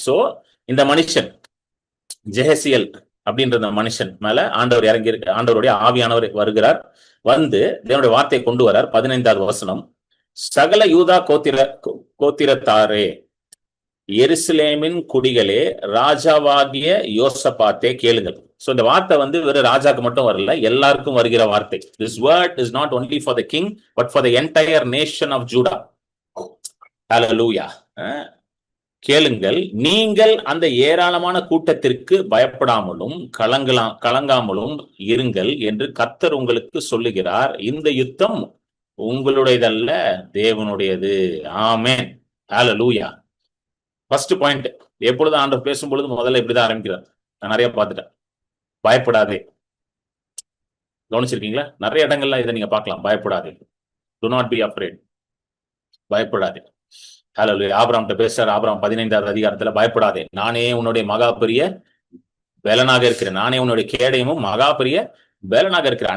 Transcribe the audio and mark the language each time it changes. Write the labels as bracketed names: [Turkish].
[Tamil] So இந்த மனுஷன் ஜெஹசியல் அப்படின்ற மனுஷன் மேல ஆண்டவர் இறங்கி, ஆண்டவருடைய ஆவியானவர் வருகிறார். வந்து தேவனுடைய வார்த்தையை கொண்டு வரார். 15வது வசனம், சகல யூதா கோத்திரத்தாரே, எருசலேமின் குடிகளே, ராஜாவாகிய யோசபாத்தே கேளுங்கள். சோ இந்த வார்த்தை வந்து வெறும் ராஜாக்கு மட்டும் வரல, எல்லாருக்கும் வருகிற வார்த்தை. [English] This word is not only for the king but for the entire nation of Judah. Hallelujah. [Tamil] கேளுங்கள், நீங்கள் அந்த ஏராளமான கூட்டத்திற்கு பயப்படாமலும் கலங்காமலும் இருங்கள் என்று கர்த்தர் உங்களுக்கு சொல்லுகிறார். இந்த யுத்தம் உங்களுடையதல்ல, தேவனுடையது. ஆமென். ஹல்லேலூயா. ஃபர்ஸ்ட் பாயிண்ட், எப்பொழுது ஆண்டவர் பேசும்பொழுது முதல்ல இப்படிதான் ஆரம்பிக்கிறார். நான் நிறைய பார்த்துட்டேன். பயப்படாதே. கவனிச்சிருக்கீங்களா? நிறைய இடங்கள்ல இதை நீங்க பார்க்கலாம். பயப்படாதே, [English] do not be afraid. [Tamil] பயப்படாதே. ஹல்லேலூயா. ஆபிரகாம்கிட்ட பேசுறார். ஆபிரகாம் 15வது அதிகாரத்துல, பயப்படாதே, நானே உன்னுடைய மகா பெரிய பலனாக இருக்கிறேன், நானே உன்னுடைய கேடயமும் மகா பெரிய பலனாக இருக்கிறேன்.